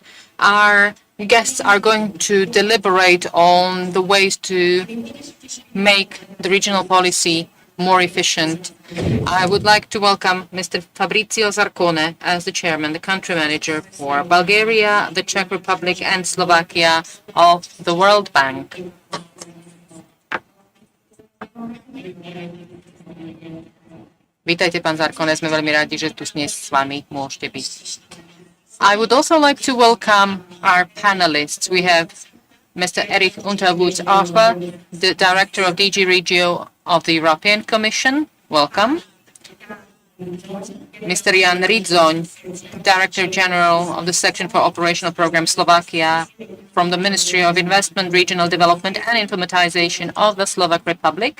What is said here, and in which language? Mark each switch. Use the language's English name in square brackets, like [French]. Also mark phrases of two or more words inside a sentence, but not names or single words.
[English] Our guests are going to deliberate on the ways to make the regional policy more efficient. I would like to welcome Mr. Fabrizio Zarcone as the chairman, the country manager for Bulgaria, the Czech Republic and Slovakia of the World Bank. [Slovak] Vítajte, pán Zarcone, sme veľmi rádi, že tu dnes s vami môžete byť. [English] I would also like to welcome our panelists. We have Mr. Erik Unterwoods-Arfa, the Director of DG Regio of the European Commission. Welcome. Mr. Jan Ridzoň, Director General of the Section for Operational Program Slovakia from the Ministry of Investment, Regional Development and Informatization of the Slovak Republic.